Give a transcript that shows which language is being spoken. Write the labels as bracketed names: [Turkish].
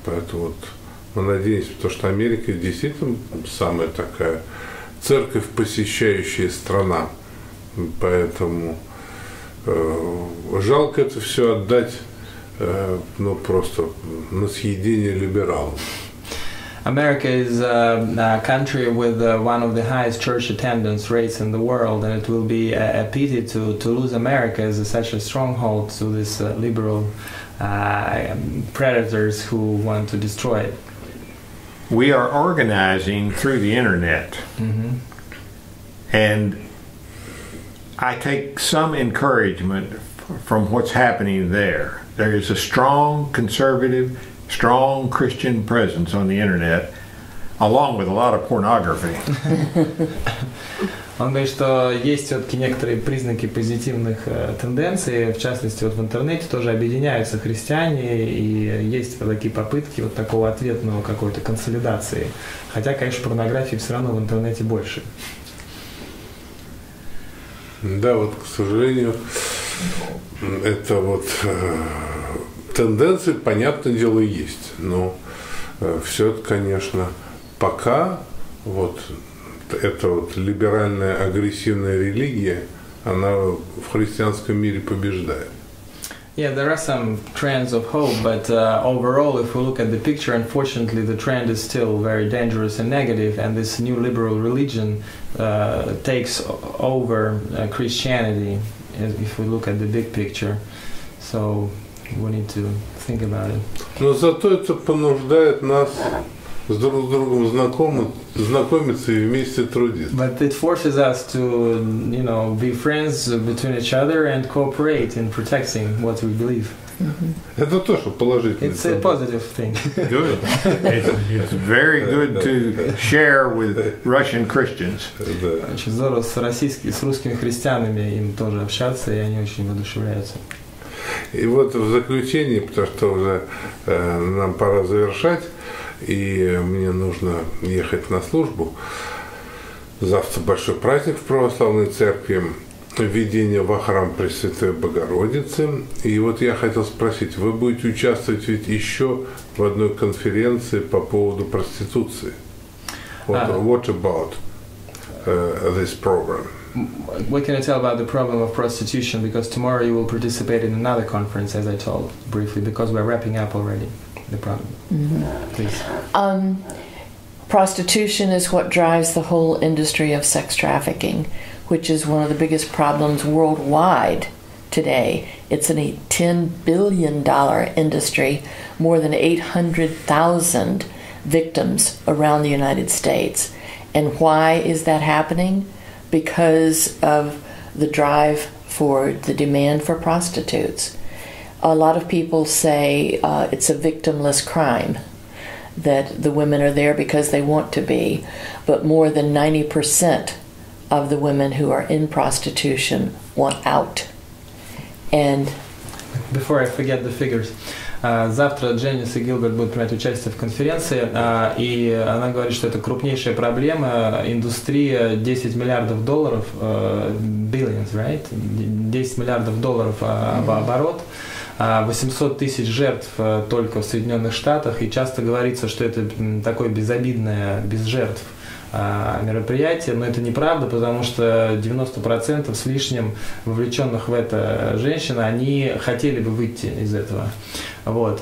[Russian] Поэтому вот мы надеемся, потому что Америка действительно самая такая церковь посещающая страна. Поэтому жалко это все отдать ну, просто на съедение либералам. [English] America is a country with one of the highest church attendance rates in the world, and it will be a pity to lose America as such a stronghold to these liberal predators who want to destroy it. We are organizing through the internet, and I take some encouragement from what's happening there. There is a strong conservative, strong Christian presence on the internet, along with a lot of pornography. [Russian] Он говорит, что есть все-таки некоторые признаки позитивных тенденций, в частности, вот в интернете тоже объединяются христиане, и есть такие попытки вот такого ответного какой-то консолидации. Хотя, конечно, порнографии все равно в интернете больше. Да, вот, к сожалению, это вот тенденции, понятное дело, есть, но все это, конечно, пока вот эта вот либеральная агрессивная религия, она в христианском мире побеждает. [English] Yeah, there are some trends of hope, but overall, if we look at the picture, unfortunately, the trend is still very dangerous and negative, and this new liberal religion takes over Christianity, if we look at the big picture. So we need to think about it. [Russian] Но зато это понуждает нас с друг с другом знакомиться и вместе трудиться. [English] But it forces us to, you know, be friends between each other and cooperate in protecting what we believe. [Russian] Это тоже положительно. [English] It's a positive thing. Good. It's very good to share with Russian Christians. [Russian] Очень здорово с русскими христианами им тоже общаться, и они очень воодушевляются. И вот в заключение, потому что уже нам пора завершать, и мне нужно ехать на службу. Завтра большой праздник в Православной Церкви, введение во храм Пресвятой Богородицы. И вот я хотел спросить, вы будете участвовать ведь еще в одной конференции по поводу проституции? [English] What about this program? What can I tell about the problem of prostitution? Because tomorrow you will participate in another conference, as I told briefly, because we're wrapping up already the problem. Please. Prostitution is what drives the whole industry of sex trafficking, which is one of the biggest problems worldwide today. It's a $10 billion industry, more than 800,000 victims around the United States. And why is that happening? Because of the drive for the demand for prostitutes. A lot of people say it's a victimless crime, that the women are there because they want to be, but more than 90% of the women who are in prostitution want out. And before I forget the figures, [Russian] завтра Дженис и Гилберт будут принимать участие в конференции, и она говорит, что это крупнейшая проблема, индустрия $10 миллиардов, [English] billions, right? [Russian] $10 миллиардов оборот, 800 тысяч жертв только в Соединенных Штатах, и часто говорится, что это такое безобидное, без жертв мероприятие, но это неправда, потому что 90% с лишним вовлеченных в это женщин, они хотели бы выйти из этого. Вот.